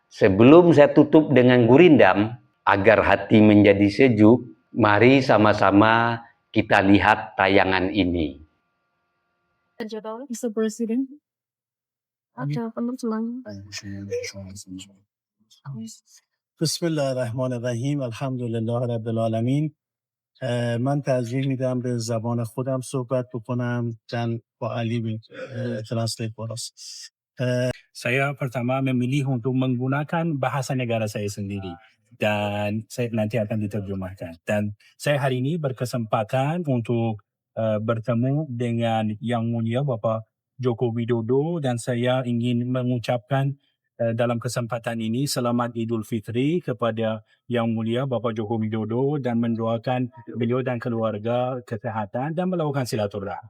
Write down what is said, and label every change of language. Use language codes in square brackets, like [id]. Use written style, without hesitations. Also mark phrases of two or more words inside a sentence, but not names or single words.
[id] Sebelum saya tutup dengan gurindam, agar hati menjadi sejuk, mari sama-sama kita lihat tayangan ini. [en] Mr. [ar] President, بسم الله الرحمن الرحيم. الحمد لله رب العالمين. [fa] من ترجیح میدم به زبان خودم صحبت بکنم چون با علی ترنسلیت بالاست. [id] Saya pertama memilih untuk menggunakan bahasa negara saya sendiri dan saya nanti akan diterjemahkan. Dan saya hari ini berkesempatan untuk bertemu dengan Yang Mulia Bapak Joko Widodo dan saya ingin mengucapkan dalam kesempatan ini selamat Idul Fitri kepada Yang Mulia Bapak Joko Widodo dan mendoakan beliau dan keluarga kesehatan dan melakukan silaturahmi.